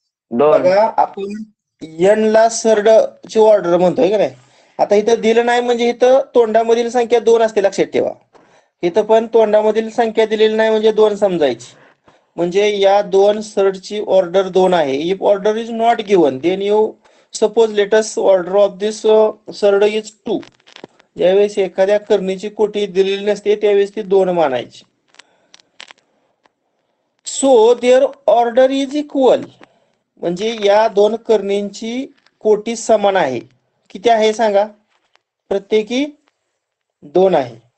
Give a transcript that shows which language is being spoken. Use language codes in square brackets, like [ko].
[mr] बघा, आपण n ला सर्ड ची ऑर्डर म्हणतोय का नाही. आता इथं दिलं नाही म्हणजे इथं तोंडामधील संख्या 2 असते, लक्षात ठेवा. इथं पण तोंडामधील संख्या दिलेली नाही म्हणजे 2 समजायची. म्हणजे या दोन सर्डची ऑर्डर 2 आहे. [en] If order is not given then you suppose let's order of this surd is 2. [mr] ज्यावेळेस एखाद्या करणीची कोटी दिलेली नसते त्यावेळेस ती 2 मानायची. [en] So there order is equal. [mr] म्हणजे या दोन करणींची कोटी समान आहे. किती आहे सांगा? प्रत्येकी 2 आहे.